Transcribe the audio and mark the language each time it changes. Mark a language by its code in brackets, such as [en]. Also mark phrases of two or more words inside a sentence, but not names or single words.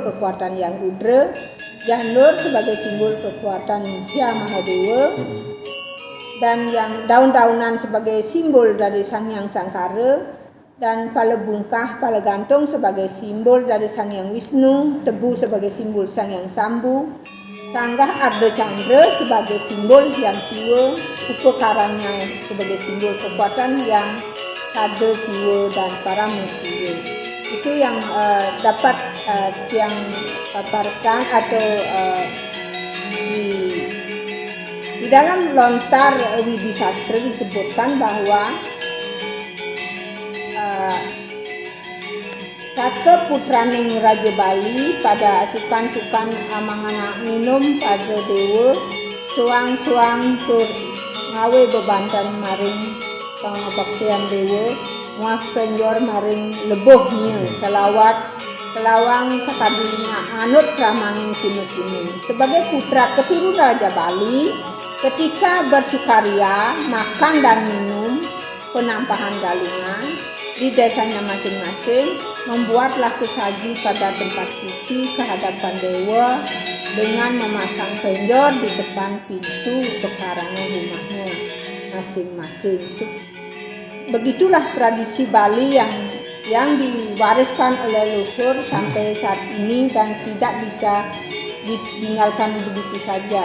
[id] kekuatan Yang Rudra, janur sebagai simbol kekuatan Yang Mahadewa, dan yang daun-daunan sebagai simbol dari Sang Yang Sangkara, dan pala bungkah, pala gantung sebagai simbol dari Sang Yang Wisnu, tebu sebagai simbol Sang Yang Sambu, sanggah Arda Chandra sebagai simbol Yang Siwa, upakaranya sebagai simbol kekuatan Yang Sada Siwa dan Parama Siwa. Itu yang dapat yang paparkan atau di dalam lontar Widi Sastra disebutkan bahwa [kaw] Saka putraning Raja Bali pada sukan-sukan amangana minum pada dewa suang-suang tur ngawe bebantan maring pangabaktian dewa muah penjor maring lebohnya selawat Pelawang sakadi anut kramaning kinu-kinu. [id] Sebagai putra keturunan Raja Bali, ketika bersukaria, makan dan minum penampahan galungan di desanya masing-masing, membuatlah sesaji pada tempat suci kehadapan dewa dengan memasang penjor di depan pintu pekarangan rumahnya masing-masing. Begitulah tradisi Bali yang diwariskan oleh leluhur sampai saat ini dan tidak bisa ditinggalkan begitu saja.